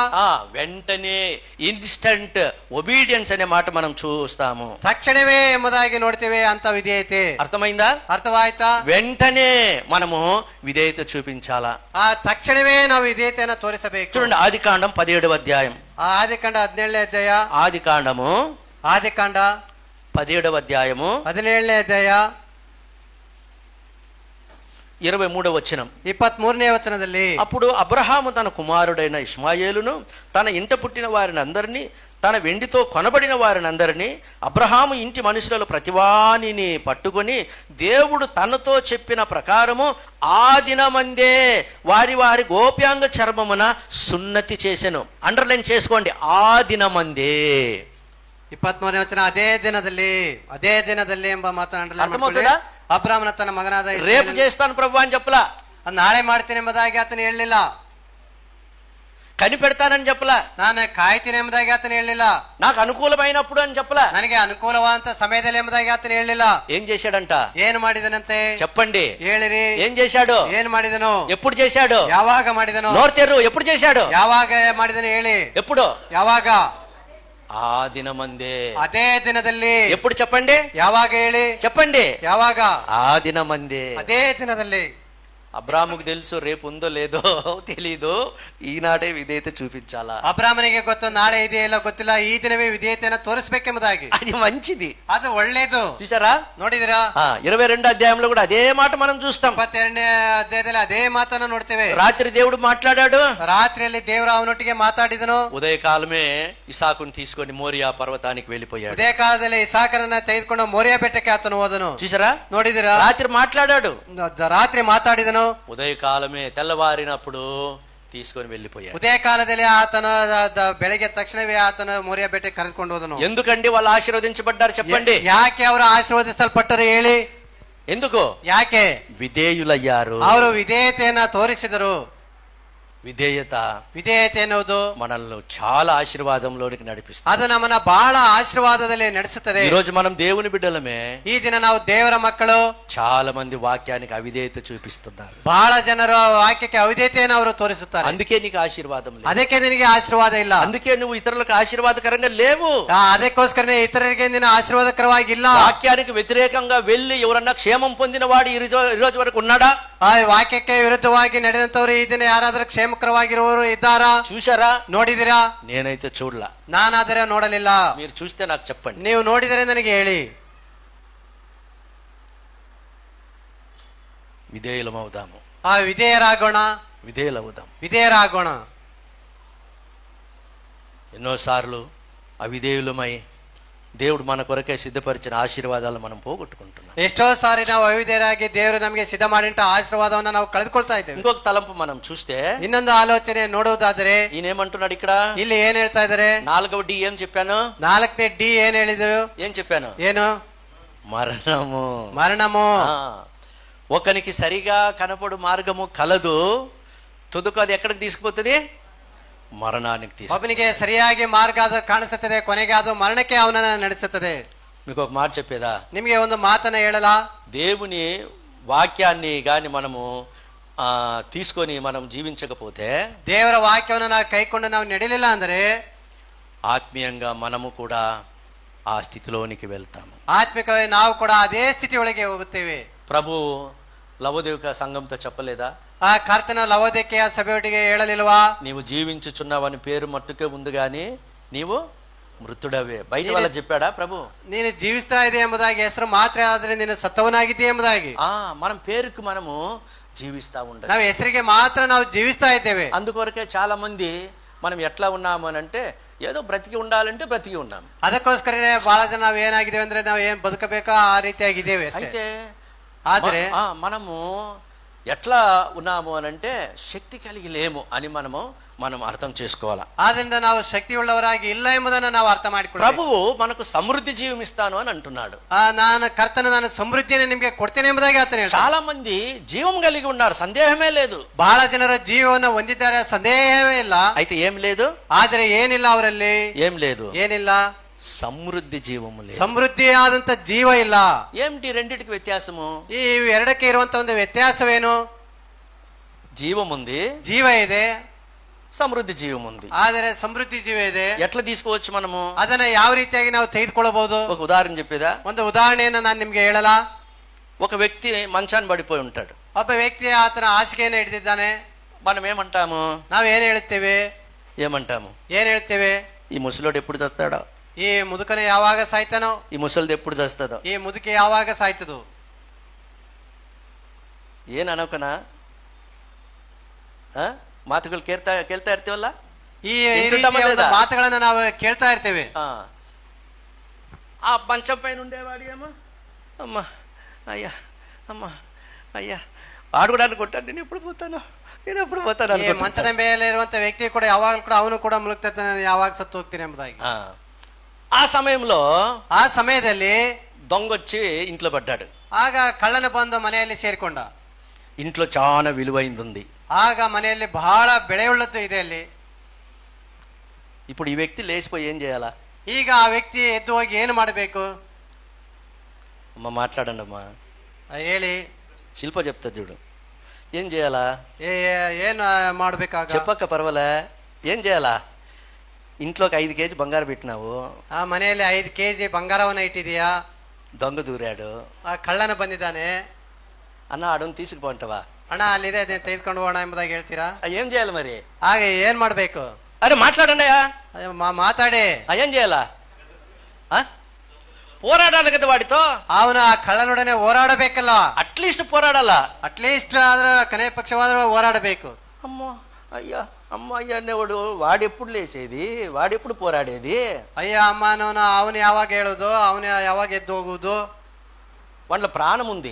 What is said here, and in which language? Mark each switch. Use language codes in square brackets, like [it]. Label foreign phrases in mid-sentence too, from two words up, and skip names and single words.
[te] వెంటనే [en] instant obedience [te] అనే మాట మనం చూస్తాము. [kn] ತಕ್ಷಣವೇ ಎಂಬುದಾಗಿ ನೋಡ್ತೇವೆ ಅಂತ ವಿಧೇಯತೆ. [te] అర్థమైందా? [kn] ಅರ್ಥವಾಯ್ತಾ? [te] వెంటనే మనము విధేయత చూపించాలా. [kn] ಆ ತಕ್ಷಣವೇ ನಾವು ವಿಧೇಯತೆಯನ್ನ ತೋರಿಸಬೇಕು. [te] చూడండి, ఆదికాండం 17వ అధ్యాయం. [kn] ಆದಿಕಾಂಡ 17ನೇ ಅಧ್ಯಾಯ. [te] ఆదికాండము [kn] ಆದಿಕಾಂಡ [te] 17వ అధ్యాయము [kn] 17ನೇ ಅಧ್ಯಾಯ [te] 23వ వచనం. [kn] 23ನೇ వచನದಲ್ಲಿ, [te] అప్పుడు అబ్రహాము తన కుమారుడైన ఇష్మాయేలును, తన ఇంట పుట్టిన వారిని అందరినీ, తన వెండితో కొనబడిన వారిని అందరినీ, అబ్రహాము ఇంటి మనుషులలో ప్రతివానిని పట్టుకొని దేవుడు తనతో చెప్పిన ప్రకారము ఆ దినమందే వారి వారి గోప్యాంగ చర్మమున సున్నతి చేసెను. అండర్లైన్ చేసుకోండి, ఆ దినమందే. [kn] 23ನೇ ವಚನ, ಅದೇ ದಿನದಲ್ಲಿ ಎಂಬ ಮಾತನ್ನು ಅಂಡರ್ಲೈನ್ ಅರ್ಥಮೌತದಾ? ಮಾಡ್ಕೊಳ್ಳಿ. ಅಬ್ರಾಮನ ತನ್ನ ಮಗನಾದ [te] రేపు చేస్తాను ప్రభు అని చెప్పలా, [kn] ನಾಳೆ ಮಾಡ್ತೀನಿ ಎಂಬುದಾಗಿ ಆತನು ಹೇಳಲಿಲ್ಲ. [te] కనిపెడతానని చెప్పలా, [kn] ನಾನು ಕಾಯ್ತೀನಿ ಎಂಬುದಾಗಿ ಆತನು ಹೇಳಲಿಲ್ಲ. [te] నాకు అనుకూలమైనప్పుడు అని చెప్పలా. [kn] ನನಗೆ ಅನುಕೂಲವಾದಂತ ಸಮಯದಲ್ಲಿ ಎಂಬುದಾಗಿ ಆತನು ಹೇಳಲಿಲ್ಲ. [te] ఏం చేశాడంట? [kn] ಏನು ಮಾಡಿದನಂತೆ [te] చెప్పండి, [kn] ಹೇಳಿರಿ. [te] ఏం చేశాడు? [kn] ಏನು ಮಾಡಿದನು? [te] ఎప్పుడు చేశాడు? [kn] ಯಾವಾಗ ಮಾಡಿದನು? [te] నోరు తెర్రు. ఎప్పుడు చేశాడు? [kn] ಯಾವಾಗ ಮಾಡಿದನು ಹೇಳಿ. [te] ఎప్పుడు? [kn] ಯಾವಾಗ? [te] ఆ దినమందే. [kn] ಅದೇ ದಿನದಲ್ಲಿ. [te] ఎప్పుడు చెప్పండి? [kn] ಯಾವಾಗ ಹೇಳಿ. [te] చెప్పండి. [kn] ಯಾವಾಗ? [te] ఆ దినమందే. [kn] ಅದೇ ದಿನದಲ್ಲಿ. [te] అబ్రాముకు తెలుసు రేపు ఉందో లేదో తెలీదు, ఈనాడే విధేయత చూపించాలా. [kn] ಅಬ್ರಾಮನಿಗೆ ಗೊತ್ತು ನಾಳೆ ಇದೆ ಇಲ್ಲ ಗೊತ್ತಿಲ್ಲ, ಈ ದಿನವೇ ವಿಧೇಯತೆಯನ್ನು ತೋರಿಸಬೇಕೆಂಬುದಾಗಿ. [te] అది మంచిది, [kn] ಅದು ಒಳ್ಳೇದು. [te] చూసారా? [kn] ನೋಡಿದಿರಾ? [te] 22 అధ్యాయంలో కూడా అదే మాట మనం చూస్తాం. [kn] 22ನೇ ಅಧ್ಯಾಯದಲ್ಲಿ ಅದೇ ಮಾತನ್ನು ನೋಡ್ತೇವೆ. [te] రాత్రి దేవుడు మాట్లాడాడు, [kn] ರಾತ್ರಿಯಲ್ಲಿ ದೇವರು ಅವನೊಟ್ಟಿಗೆ ಮಾತಾಡಿದನು. [te] ఉదయకాలమే ఇసాకుని తీసుకొని మోరియా పర్వతానికి వెళ్ళిపోయాడు. [kn] ಉದಯ ಕಾಲದಲ್ಲಿ ಇಸಾಕನನ್ನ ತೆಗೆದುಕೊಂಡು ಮೋರಿಯಾ ಬೆಟ್ಟಕ್ಕೆ ಆತನು ಹೋದನು. [te] చూసారా? [kn] ನೋಡಿದಿರಾ? [te] రాత్రి మాట్లాడాడు, [kn] ರಾತ್ರಿ ಮಾತಾಡಿದನು. [te] ఉదయకాలమే తెల్లవారినప్పుడు తీసుకొని వెళ్ళిపోయాడు. [kn] ಉದಯ ಕಾಲದಲ್ಲಿ ಆತನ ಬೆಳಗ್ಗೆ ತಕ್ಷಣವೇ ಆತನ ಮೋರಿಯಾ ಬೆಟ್ಟಕ್ಕೆ ಕರೆದುಕೊಂಡು ಹೋದನು. [te] ఎందుకండి వాళ్ళు ఆశీర్వదించబడ్డారు చెప్పండి? [kn] ಯಾಕೆ ಅವರು ಆಶೀರ್ವದಿಸಲ್ಪಟ್ಟರು ಹೇಳಿ? [te] ఎందుకు? [kn] ಯಾಕೆ? [te] విధేయులయ్యారు. [kn] ಅವರು ವಿಧೇಯತೆಯನ್ನ ತೋರಿಸಿದರು. ವಿಧೇಯತೆ ಎನ್ನುವುದು [te] మనల్ని చాలా ఆశీర్వాదంలోనికి నడిపిస్తుంది. [kn] ಅದು ನಮ್ಮನ್ನ ಬಹಳ ಆಶೀರ್ವಾದದಲ್ಲಿ ನಡೆಸುತ್ತದೆ. [te] ఈ రోజు మనం దేవుని బిడ్డలమే, [kn] ಈ ದಿನ ನಾವು ದೇವರ ಮಕ್ಕಳು. [te] చాలా మంది వాక్యానికి అవిధేయత చూపిస్తున్నారు. [kn] ಬಹಳ ಜನರು ವಾಕ್ಯಕ್ಕೆ ಅವಿಧೇಯತೆಯನ್ನು ಅವರು ತೋರಿಸುತ್ತಾರೆ. [te] అందుకే నీకు ఆశీర్వాదం లేదు, [kn] ಅದಕ್ಕೆ ನಿನಗೆ ಆಶೀರ್ವಾದ ಇಲ್ಲ. [te] అందుకే నువ్వు ఇతరులకు ఆశీర్వాదకరంగా లేవు. [kn] ಅದಕ್ಕೋಸ್ಕರನೇ ಇತರರಿಗೆ ನಿನ್ನ ಆಶೀರ್ವಾದಕರವಾಗಿಲ್ಲ. [te] వాక్యానికి వ్యతిరేకంగా వెళ్ళి ఎవరన్నా క్షేమం పొందిన వాడు ఈ రోజు వరకు ఉన్నాడా? [kn] ಆ ವಾಕ್ಯಕ್ಕೆ ವಿರುದ್ಧವಾಗಿ ನಡೆದಂತವ್ರು ಈ ದಿನ ಯಾರಾದ್ರೂ ಕ್ಷೇಮಕರವಾಗಿರುವವರು ಇದ್ದಾರಾ? [te] చూశారా? [kn] ನೋಡಿದಿರಾ? [te] నేనైతే చూడలా. [kn] ನಾನಾದರೆ ನೋಡಲಿಲ್ಲ. [te] మీరు చూస్తే నాకు చెప్పండి. [kn] ನೀವು ನೋಡಿದರೆ ನನಗೆ ಹೇಳಿ. [te] విధేయులమవుదాము. [kn] ವಿಧೇಯರಾಗೋಣ. విధేయరాಗೋಣ. [te] ఎన్నోసార్లు అవిధేయులమై దేవుడు మన కొరకే సిద్ధపరిచిన ఆశీర్వాదాలు మనం పోగొట్టుకుంటున్నాం. [kn] ಎಷ್ಟೋ ಸಾರಿ ನಾವು ಅವಿಧೇಯರಾಗಿ ದೇವರು ನಮಗೆ ಸಿದ್ಧ ಮಾಡಿಂಟ ಆಶೀರ್ವಾದವನ್ನ ನಾವು ಕಳೆದುಕೊಳ್ತಾ ಇದ್ದೇವೆ. [te] ఇంకొక తలంపు మనం చూస్తే, [kn] ಇನ್ನೊಂದು ಆಲೋಚನೆ ನೋಡುವುದಾದರೆ, [te] ఈయనేమంటున్నాడు ఇక్కడ? [kn] ಇಲ್ಲಿ ఏం ಹೇಳ್ತಾ ಇದ್ದಾರೆ? [te] 4వ డి ఏం చెప్పాను? [kn] 4ನೇ ಡಿ ಏನ್ ಹೇಳಿದ್ರು? [te] ఏం చెప్పాను? [kn] ಏನು? మరణము. [te] ఒకనికి సరిగా కనపడు మార్గము కలదు, తుదకు అది ఎక్కడికి తీసుకుపోతుంది? మరణానికి తీసుకు. [kn] ಒಬ್ಬನಿಗೆ ಸರಿಯಾಗಿ ಮಾರ್ಗ ಅದು ಕಾಣಿಸುತ್ತದೆ, ಕೊನೆಗೆ ಅದು ಮರಣಕ್ಕೆ ಅವನನ್ನ ನಡೆಸುತ್ತದೆ. [te] మీకు ఒక మాట చెప్పేదా? [kn] ನಿಮಗೆ ಒಂದು ಮಾತನ್ನ ಹೇಳలా? [te] దేవుని వాక్యాన్ని గాని మనము తీసుకొని మనం జీవించకపోతే, [kn] ದೇವರ ವಾಕ್ಯವನ್ನು ನಾವು ಕೈಕೊಂಡು ನಾವು ನಡೆಯಲಿಲ್ಲ ಅಂದರೆ [te] ఆత్మీయంగా మనము కూడా ఆ స్థితిలోనికి వెళ్తాము. [kn] ಆತ್ಮಿಕವಾಗಿ ನಾವು ಕೂಡ ಅದೇ ಸ್ಥಿತಿಯೊಳಗೆ ಹೋಗುತ್ತೇವೆ. [te] ప్రభు లవోదిక సంఘంతో చెప్పలేదా? [kn] ಆ ಕರ್ತನ ಲವೋದಿಕೆಯ ಸಭೆಯೊಟ್ಟಿಗೆ ಹೇಳಲಿಲ್ವಾ? [te] నీవు జీవించుచున్నావని పేరు మట్టుకే ఉంది గాని నీవు మృతుడవే. బయట వాళ్ళకి చెప్పాడా ప్రభు? [kn] ನೀನು ಜೀವಿಸ್ತಾ ಇದೆ ಎಂಬುದಾಗಿ ಹೆಸರು ಮಾತ್ರ, ಆದ್ರೆ ನೀನು ಸತ್ತವನಾಗಿದ್ದೆ ಎಂಬುದಾಗಿ. [te] మనం పేరుకు మనము జీవిస్తా ఉండాలి. [kn] ನಾವು ಹೆಸರಿಗೆ ಮಾತ್ರ ನಾವು ಜೀವಿಸ್ತಾ ಇದ್ದೇವೆ. [te] అందుకొరకే చాలా మంది మనం ఎట్లా ఉన్నాము అని అంటే, ఏదో బ్రతికి ఉండాలంటే బ్రతికి ఉన్నాము. [kn] ಅದಕ್ಕೋಸ್ಕರನೇ ಬಹಳ ಜನ ನಾವು ಏನಾಗಿದ್ದೇವೆ ಅಂದ್ರೆ ನಾವು ಏನ್ ಬದುಕಬೇಕೋ ಆ ರೀತಿಯಾಗಿದ್ದೇವೆ. [te] అయితే [kn] ಆದ್ರೆ [te] మనము ఎట్లా ఉన్నాము అని అంటే శక్తి కలిగి లేము అని మనం అర్థం చేసుకోవాలా. [kn] ಆದ್ರಿಂದ ನಾವು ಶಕ್ತಿ ಉಳ್ಳವರಾಗಿ ಇಲ್ಲ ಎಂಬುದನ್ನು ನಾವು ಅರ್ಥ ಮಾಡಿಕೊಳ್ಳ. [te] ప్రభువు మనకు సమృద్ధి జీవం ఇస్తాను అని అంటున్నాడు. [kn] ನಾನು ಸಮೃದ್ಧಿಯನ್ನು ನಿಮ್ಗೆ ಕೊಡ್ತೇನೆ ಎಂಬುದಾಗಿ ಆತನೇ ಹೇಳ್ತಾನೆ. [te] చాలా మంది జీవం కలిగి ఉన్నారు, సందేహమే లేదు. [kn] ಬಹಳ ಜನರ ಜೀವವನ್ನು ಹೊಂದಿದ್ದಾರೆ, ಸಂದೇಹವೇ ಇಲ್ಲ. [te] అయితే ఏం లేదు? [kn] ಆದ್ರೆ ಏನಿಲ್ಲ ಅವರಲ್ಲಿ? [te] ఏం లేదు? [kn] ಏನಿಲ್ಲ? [te] సమృద్ధి జీవము లేదు. [kn] ಸಮೃದ್ಧಿಯಾದಂತ ಜೀವ ಇಲ್ಲ. [te] ఏమిటి రెండిటికి వ్యత్యాసము? [kn] ಈ ಎರಡಕ್ಕೆ ಇರುವಂತ ಒಂದು ವ್ಯತ್ಯಾಸವೇನು? [te] జీవం ఉంది, [kn] ಜೀವ ಇದೆ, [te] సమృద్ధి జీవం ఉంది. [kn] ಆದರೆ ಸಮೃದ್ಧಿ ಜೀವ ಇದೆ. [te] ఎట్లా తీసుకోవచ్చు మనము? [kn] ಅದನ್ನ ಯಾವ ರೀತಿಯಾಗಿ ನಾವು ತೆಗೆದುಕೊಳ್ಳಬಹುದು? [te] ఒక ఉదాహరణ చెప్పేదా? [kn] ಒಂದು ಉದಾಹರಣೆಯನ್ನು ನಾನು ನಿಮ್ಗೆ ಹೇಳಲ್ಲ. [te] ఒక వ్యక్తి మంచాన్ని పడిపోయి ఉంటాడు. [kn] ಒಬ್ಬ ವ್ಯಕ್ತಿ ಆತನ ಹಾಸಿಗೆಯನ್ನು ಹಿಡಿದಿದ್ದಾನೆ. [te] మనం ఏమంటాము? [kn] ನಾವು ಏನ್ ಹೇಳ್ತೇವೆ? ఏం ಹೇಳ್ತೇವೆ? ఈ ಈ [te] ముసలోడు ఎప్పుడు చేస్తాడో, [kn] ಈ ಮುದುಕನ ಯಾವಾಗ ಸಾಯ್ತಾನೋ, [te] ఈ ముసలిది ఎప్పుడు చేస్తుందో, [kn] ಈ ಮುದುಕಿ ಯಾವಾಗ ಸಾಯ್ತದೋ. ಏನ್ ಅನೋಕನ ಮಾತುಗಳು ಕೇಳ್ತಾ ಇರ್ತೀವಲ್ಲ, ಈ [te] వింటుంటామా [kn] ರೀತಿಯ ಒಂದು [te] లేదా? [kn] ಮಾತುಗಳನ್ನ ನಾವು ಕೇಳ್ತಾ ಇರ್ತೇವೆ. [te] ఆ మంచం పైన ఉండేవాడు ఏమో, అమ్మా అయ్యా, అమ్మా అయ్యా, వాడు కూడా అనుకుంటాను నేను ఎప్పుడు పోతాను [kn] ಈ ಮಂಚದ ಮೇಲೆ ಇರುವಂತ ವ್ಯಕ್ತಿ ಕೂಡ ಯಾವಾಗಲೂ ಕೂಡ ಅವನು ಕೂಡ ಮುಳುಗ್ತಿರ್ತಾನೆ, ಯಾವಾಗ ಸತ್ತು ಹೋಗ್ತೀನಿ ಎಂಬುದಾಗಿ. [te] ఆ సమయంలో [kn] ಆ ಸಮಯದಲ್ಲಿ [te] దొంగొచ్చి ఇంట్లో పడ్డాడు. [kn] ಆಗ ಕಳ್ಳನ ಬಂದು ಮನೆಯಲ್ಲಿ ಸೇರಿಕೊಂಡ. [te] ఇంట్లో చాలా విలువైంది ఉంది. [kn] ಆಗ ಮನೆಯಲ್ಲಿ ಬಹಳ ಬೆಳೆಯುಳ್ಳದ್ದು ಇದೆ ಅಲ್ಲಿ. [te] ఇప్పుడు ఈ వ్యక్తి లేచిపోయి ఏం చేయాలా? [kn] ಈಗ ಆ ವ್ಯಕ್ತಿ ಎದ್ದು ಹೋಗಿ ಏನು ಮಾಡಬೇಕು? [te] అమ్మ మాట్లాడండి అమ్మా, [kn] ಹೇಳಿ. [te] శిల్ప చెప్తా చూడు, ఏం చేయాలా? [kn] ಏನು ಮಾಡ್ಬೇಕಾಗ? [te] చెప్పక్క పర్వాలే, ఏం చేయాలా? ఇంట్లోకి 5 కేజీ బంగారు పెట్టినావు, [kn] ಆ ಮನೆಯಲ್ಲಿ 5 kg ಬಂಗಾರವನ್ನ ಇಟ್ಟಿದೀಯಾ, [te] దొంగ దూరాడు, [kn] ಆ ಕಳ್ಳನ ಬಂದಿದ್ದಾನೆ, [te] అన్న ఆడని తీసుకుపోంటావా? [kn] ಅಣ್ಣ ಅಲ್ಲಿದೆ ಅದನ್ನ ತೆಗೆದುಕೊಂಡು ಹೋಗೋಣ ಎಂಬುದಾಗಿ ಹೇಳ್ತೀರಾ? [te] ఏం చేయాలి మరి? [kn] ಹಾಗೆ ಏನ್ ಮಾಡ್ಬೇಕು? [te] అరే మాట్లాడండి అయ్యా, [kn] ಮಾತಾಡಿ. [te] ఏం చేయాలా? పోరాడాలి కదా వాడితో, [kn] ಅವನು ಆ ಕಳ್ಳನೊಡನೆ ಹೋರಾಡಬೇಕಲ್ಲ, [te] అట్లీస్ట్ పోరాడాలా, [kn] ಅಟ್ಲೀಸ್ಟ್ ಆದ್ರೆ ಕನೆ ಪಕ್ಷವಾದ್ರೂ ಹೋರಾಡಬೇಕು. [te] అమ్మో అయ్యా, అమ్మ అయ్యా అనేవాడు వాడెప్పుడు లేచేది, వాడెప్పుడు పోరాడేది? [kn] ಅಯ್ಯ ಅಮ್ಮ ಅನ್ನೋನು ಅವನು ಯಾವಾಗ ಹೇಳುದು, ಅವನು ಯಾವಾಗ ಎದ್ದು ಹೋಗುವುದು? [te] వాళ్ళ ప్రాణం ఉంది,